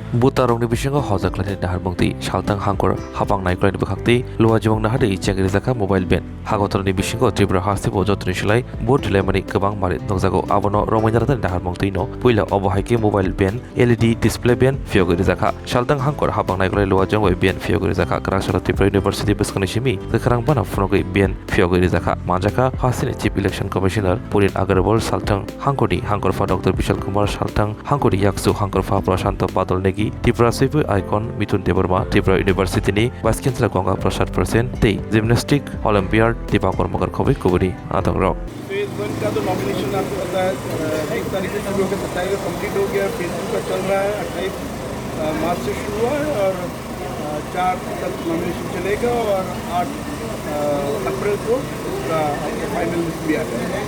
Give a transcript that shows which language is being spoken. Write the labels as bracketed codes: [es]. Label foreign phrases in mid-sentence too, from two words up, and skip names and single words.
[trp] Butarong ni bisingo hojaklani nahar mungti saltang hangkor hapang naiklani bakti luwa jibong nahar dei chengri jaka mobile ban hagotor ni bisingo Tripura hasti bojotni silai bot dilemani kebang marit nokjago abono romainarata nahar mungti no puila obohaike mobile ban [en] LED display [trp] ban fiogri jaka saltang hangkor hapang naiklani luwa jongoi ban fiogri jaka Krakshara Tripura University beskoni simi kekrang bana phunogoi ban fiogri jaka manjaka hastini [en] Chief Election Commissioner [trp] Purin Agarwal saltang hangkori hangkorfa Dr. Bishal Kumar saltang hangkori yaksu hangkorfa Prashanto Badal negi Tripura Civil Icon Mitun Debarma Tripura University ni [en] Vice Chancellor [trp] Ganga Prasad Persen te Gymnastic Olympiad Dipakor Magar Khobi Kuburi Atang Rock [hi] फेज 1 का तो नॉमिनेशन आपको पता है 1 तारीख से शुरू होकर 27 को कंप्लीट हो गया। फेज 2 का चल रहा है 28 मार्च से शुरू हुआ है और 4 तक नॉमिनेशन चलेगा और 8 अप्रैल को उसका [en] final list [hi] भी आ जाएगा।